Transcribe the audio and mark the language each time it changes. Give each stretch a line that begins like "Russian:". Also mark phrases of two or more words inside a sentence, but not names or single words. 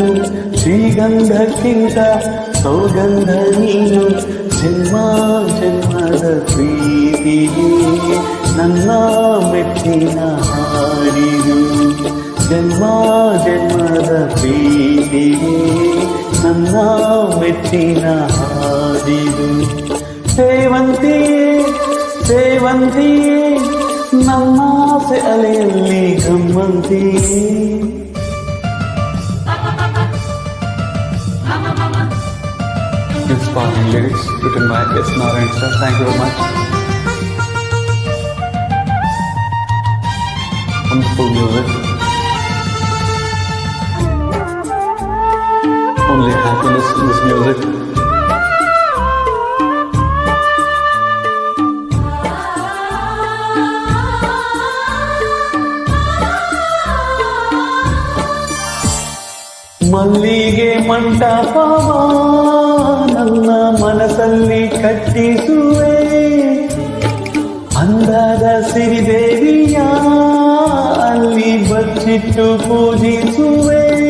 Kannada: ಶ್ರೀಗಂಧಕ್ಕಿಂತ ಸೌಗಂಧ ನೀನು ಜನ್ಮ ಜನ್ಮದ ಪ್ರೀತಿಗೆ ನನ್ನ ಮೆಚ್ಚಿನ ಹಾಡಿದು ಜನ್ಮ ಜನ್ಮದ ಪ್ರೀತಿಗೆ ನನ್ನ ಮೆಚ್ಚಿನ ಹಾಡಿದು ಸೇವಂತಿಯೇ ಸೇವಂತಿಯೇ ನನ್ನಾಸೆ ಅಲೆಯಲ್ಲಿ ಗಮ್ಮಂತಿಯೇ
English: Inspiring lyrics written by S. Narayan sir. Thank you very much. Wonderful music. Only happiness in this music.
Kannada: ಮಲ್ಲಿಗೆ ಮಂಟಪವ ನನ್ನ ಮನಸ್ಸಲ್ಲಿ ಕಟ್ಟಿಸುವೆ ಅಂದದ ಸಿರಿದೇವಿಯ ಅಲ್ಲಿ ಬಚ್ಚಿಟ್ಟು ಪೂಜಿಸುವೆ